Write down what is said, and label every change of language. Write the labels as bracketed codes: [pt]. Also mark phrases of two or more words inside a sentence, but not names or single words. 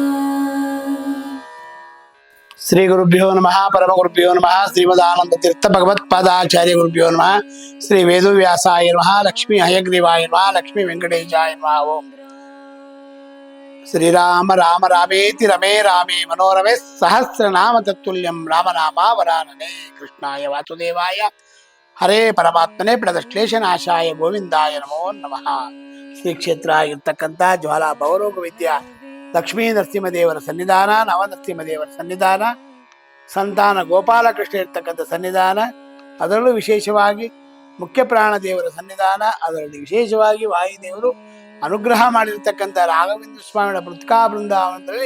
[sa] श्री गुरुभ्यो नमः परम गुरुभ्यो नमः श्रीमदानंद तीर्थ भगवत्पादाचार्य गुरुभ्यो नमः श्री वेदव्यासाय नमः लक्ष्मी हयग्रीवाय नमः लक्ष्मी वेंकटेशाय नमः। ओम श्रीराम राम रामेति रमे रामे मनोरमे सहस्रनाम तत्तुल्यं रामनामावरानने कृष्णाय वासुदेवाय हरे परमात्मने प्रणतक्लेशनाशाय ಗೋವಿಂದಾಯ ನಮೋ ನಮಃ। [kn] ಶ್ರೀ ಕ್ಷೇತ್ರ ಆಗಿರ್ತಕ್ಕಂಥ ಜ್ವಾಲಾ ಭವರೋಗ ವಿದ್ಯಾ ಲಕ್ಷ್ಮೀ ನರಸಿಂಹದೇವರ ಸನ್ನಿಧಾನ, ನವನರಸಿಂಹದೇವರ ಸನ್ನಿಧಾನ, ಸಂತಾನ ಗೋಪಾಲಕೃಷ್ಣ ಇರ್ತಕ್ಕಂಥ ಸನ್ನಿಧಾನ, ಅದರಲ್ಲೂ ವಿಶೇಷವಾಗಿ ಮುಖ್ಯ ಪ್ರಾಣ ದೇವರ ಸನ್ನಿಧಾನ, ಅದರಲ್ಲಿ ವಿಶೇಷವಾಗಿ ವಾಯುದೇವರು ಅನುಗ್ರಹ ಮಾಡಿರ್ತಕ್ಕಂಥ ರಾಘವೇಂದ್ರ ಸ್ವಾಮಿಗಳ ಮೃತ್ಕಾ ಬೃಂದಾವನದಲ್ಲಿ